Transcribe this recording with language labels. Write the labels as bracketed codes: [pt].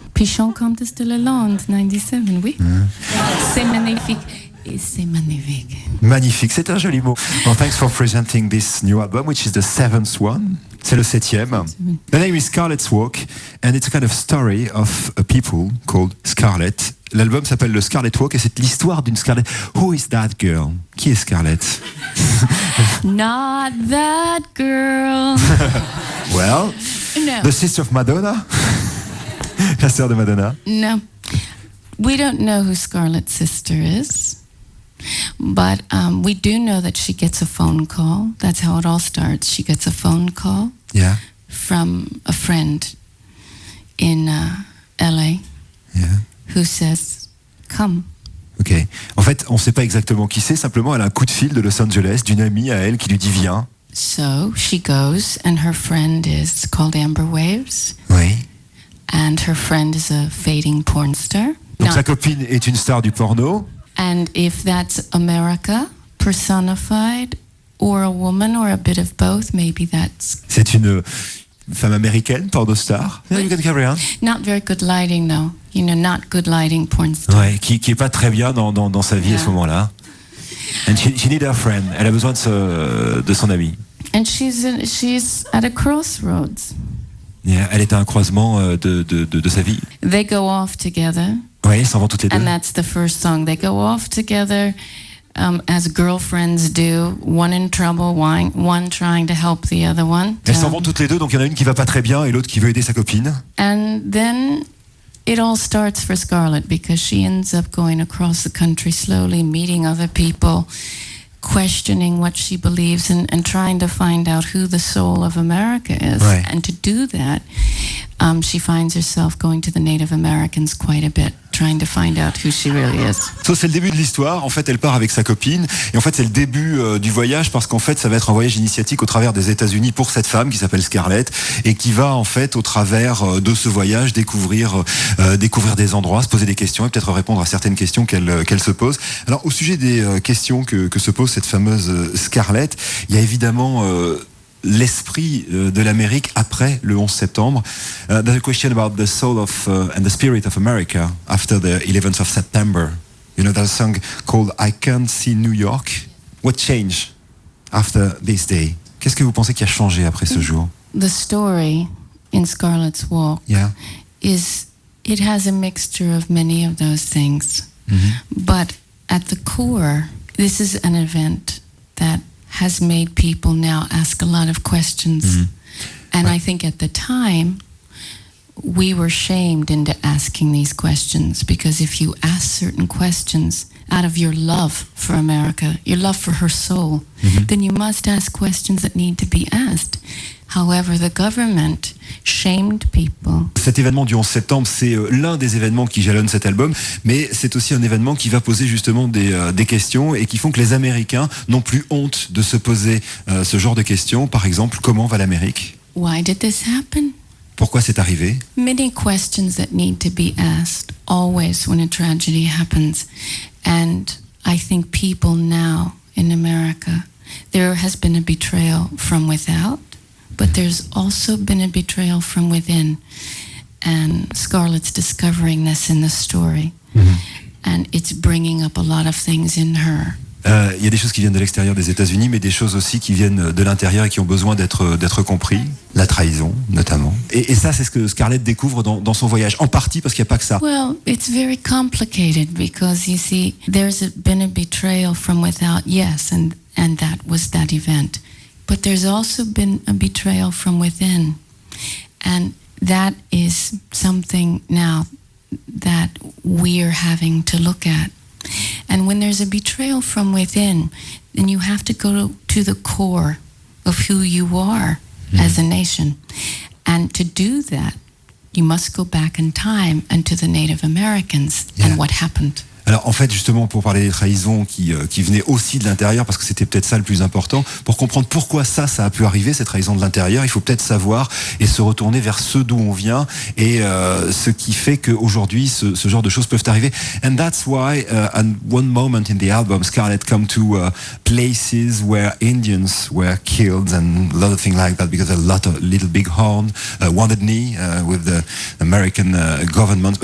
[fr] Pichon compte de la Lande, 97, oui. C'est magnifique. Et c'est magnifique. Magnifique, c'est un joli mot. [en] Well, thanks for presenting this new album, which is the 7th one. [fr] C'est le 7e. [en] The name is Scarlet's Walk, and it's a kind of story of a people called Scarlet. [fr] L'album s'appelle le Scarlet Walk, et c'est l'histoire d'une Scarlet. [en] Who is that girl? [fr] Qui est Scarlet? [en] Not that girl. Well, No. the sister of Madonna. [fr] La sœur de Madonna. [en] No. We don't know who Scarlet's sister is. But we do know that she gets a phone call. That's how it all starts. She gets a phone call Yeah. from a friend in LA Yeah. who says, come. Ok. [fr] En fait, on ne sait pas exactement qui c'est, simplement elle a un coup de fil de Los Angeles, d'une amie à elle qui lui dit viens. [en] So she goes, and her friend is called Amber Waves, [fr] Oui. [en] and her friend is a fading porn star. [fr] Donc [en] Now, [fr] sa copine est une star du porno. [en] and if that's America personified, or a woman, or a bit of both, maybe that's [fr] C'est une femme américaine, porno star. [en] Yeah, you can carry on. not very good lighting, though. You know, not good lighting porn star. [fr] Ouais, qui est pas très bien dans sa vie à ce moment-là. [en] And she need her friend. [fr] Elle a besoin de son ami. [en] And she's at a crossroads. [fr] Yeah, elle est à un croisement de sa vie. [en] They go off together, [fr] Oui, ils s'en vont toutes les deux. [en] and that's the first song. They go off together, as girlfriends do. One in trouble, one trying to help the other one. Elles s'en vont toutes les deux, donc il y en a une qui va pas très bien et l'autre qui veut aider sa copine. And then it all starts for Scarlet, because she ends up going across the country slowly, meeting other people, questioning what she believes, and trying to find out who the soul of America is. Right. And to do that, she finds herself going to the Native Americans quite a bit, trying to find out who she really is. [fr] Ça, c'est le début de l'histoire. En fait, elle part avec sa copine. Et en fait, c'est le début du voyage, parce qu'en fait, ça va être un voyage initiatique au travers des États-Unis pour cette femme qui s'appelle Scarlet, et qui va, en fait, au travers de ce voyage, découvrir des endroits, se poser des questions, et peut-être répondre à certaines questions qu'elle se pose. Alors, au sujet des questions que se pose cette fameuse Scarlet, il y a évidemment l'esprit de l'Amérique après le 11 septembre. [en] There's a question about the soul of and the spirit of America after the 11th of September. You know, there's a song called I Can't See New York. What changed after this day? [fr] Qu'est-ce que vous pensez qui a changé après ce jour? [en] The story in Scarlet's Walk Yeah. it has a mixture of many of those things. But at the core, this is an event that has made people now ask a lot of questions. And I think at the time, we were shamed into asking these questions, because if you ask certain questions out of your love for America, your love for her soul, then you must ask questions that need to be asked. However, the government shamed people. [fr] Cet événement du 11 septembre, c'est l'un des événements qui jalonnent cet album, mais c'est aussi un événement qui va poser justement des questions, et qui font que les Américains n'ont plus honte de se poser ce genre de questions. Par exemple, comment va l'Amérique? [en] Why did this happen? [fr] Pourquoi c'est arrivé? [en] Many questions that need to be asked always when a tragedy happens. And I think people now in America, there has been a betrayal from without, but there's also been a betrayal from within. And Scarlet's discovering this in the story. And it's bringing up a lot of things in her. [fr] Il y a des choses qui viennent de l'extérieur des États-Unis, mais des choses aussi qui viennent de l'intérieur et qui ont besoin d'être compris. La trahison, notamment. Et ça, c'est ce que Scarlett découvre dans son voyage. En partie parce qu'il n'y a pas que ça. [en] Well, it's very complicated, because you see, been a betrayal from without, yes, and that was that event. But there's also been a betrayal from within. And that is something now that we're having to look at. And when there's a betrayal from within, then you have to go to the core of who you are as a nation. And to do that, you must go back in time and to the Native Americans and what happened. [fr] Alors en fait justement pour parler des trahisons qui venaient aussi de l'intérieur, parce que c'était peut-être ça le plus important, pour comprendre pourquoi ça a pu arriver, cette trahison de l'intérieur, il faut peut-être savoir et se retourner vers ce d'où on vient et ce qui fait qu'aujourd'hui ce genre de choses peuvent arriver. [en] And that's why at one moment in the album Scarlet come to places where Indians were killed and a lot of things like that, because a lot of Little Big Horn, Wounded Knee with the American government.